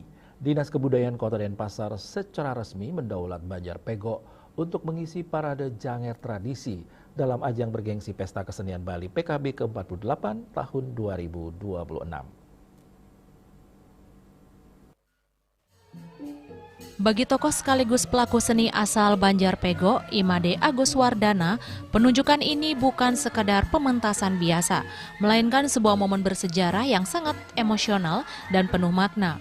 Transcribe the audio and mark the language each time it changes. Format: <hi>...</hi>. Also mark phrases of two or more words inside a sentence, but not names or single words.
<id>Dinas Kebudayaan Kota Denpasar secara resmi mendaulat Banjar Pegok untuk mengisi parade Janger tradisi dalam ajang bergengsi Pesta Kesenian Bali PKB ke-48 tahun 2026. Bagi tokoh sekaligus pelaku seni asal Banjar Pegok, Imade Agus Wardana, penunjukan ini bukan sekadar pementasan biasa, melainkan sebuah momen bersejarah yang sangat emosional dan penuh makna.</id>